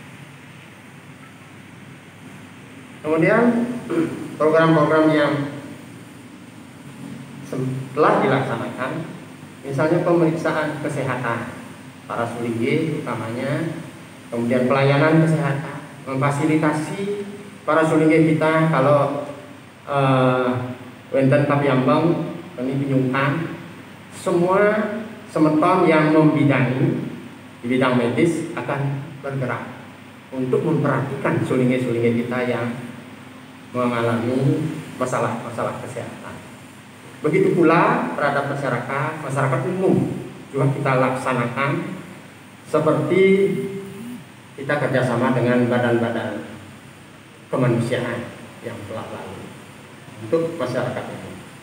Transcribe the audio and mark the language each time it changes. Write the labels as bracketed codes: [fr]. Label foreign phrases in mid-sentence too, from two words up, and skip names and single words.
[id] Kemudian program-program yang setelah dilaksanakan, misalnya pemeriksaan kesehatan para sulingge utamanya, kemudian pelayanan kesehatan, memfasilitasi para sulingge kita kalau wenten Tapyambang, ini Pinyungkan, semua semeton yang membidangi di bidang medis akan bergerak untuk memperhatikan sulingge-sulingge kita yang mengalami masalah-masalah kesehatan. Begitu pula terhadap masyarakat umum juga kita laksanakan seperti kita kerjasama dengan badan-badan kemanusiaan yang telah lalu untuk masyarakat umum.